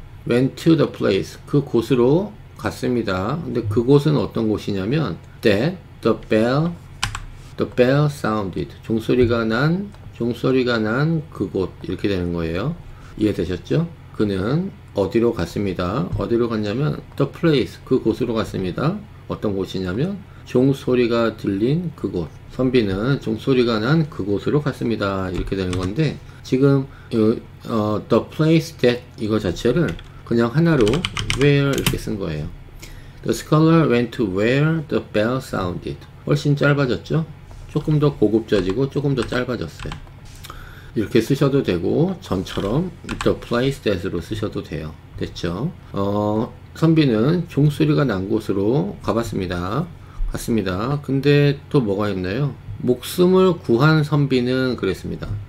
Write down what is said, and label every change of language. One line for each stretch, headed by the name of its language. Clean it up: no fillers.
English: went to the place
Korean: 그 곳으로 갔습니다. 근데 그곳은 어떤 곳이냐면
English: that the bell sounded
Korean: 종소리가 난 그곳 이렇게 되는 거예요. 이해되셨죠? 그는 어디로 갔습니다. 어디로 갔냐면 the place, 그곳으로 갔습니다. 어떤 곳이냐면 종소리가 들린 그곳. 선비는 종소리가 난 그곳으로 갔습니다. 이렇게 되는 건데, 지금
English: the place that
Korean: 이거 자체를 그냥 하나로 where 이렇게 쓴 거예요.
English: The scholar went to where the bell sounded.
Korean: 훨씬 짧아졌죠? 조금 더 고급져지고 조금 더 짧아졌어요. 이렇게 쓰셔도 되고, 전처럼
English: the place that
Korean: 으로 쓰셔도 돼요. 됐죠? 선비는 종소리가 난 곳으로 갔습니다. 근데 또 뭐가 있나요? 목숨을 구한 선비는 그랬습니다.